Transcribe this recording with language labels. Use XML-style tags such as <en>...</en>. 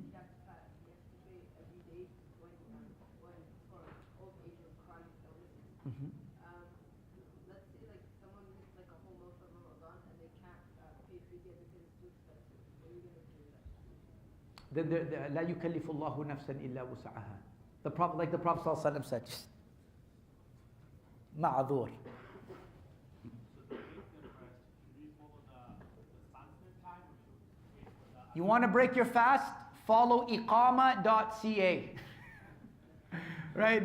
<en>You have to pay every day when for old age or chronic illnesses. Mm-hmm. Let's say like someone missed like a whole month of Ramadan and they can't pay fidya because it's too expensive. What are you going to do with that?</en> <ar>لا يكلف الله نفسا إلا وسعها.</ar> <en>The Prophet, like the Prophet ﷺ said,</en> <ar>معذور.</ar> <en>You want to break your fast? Follow iqama.ca. Right?</en>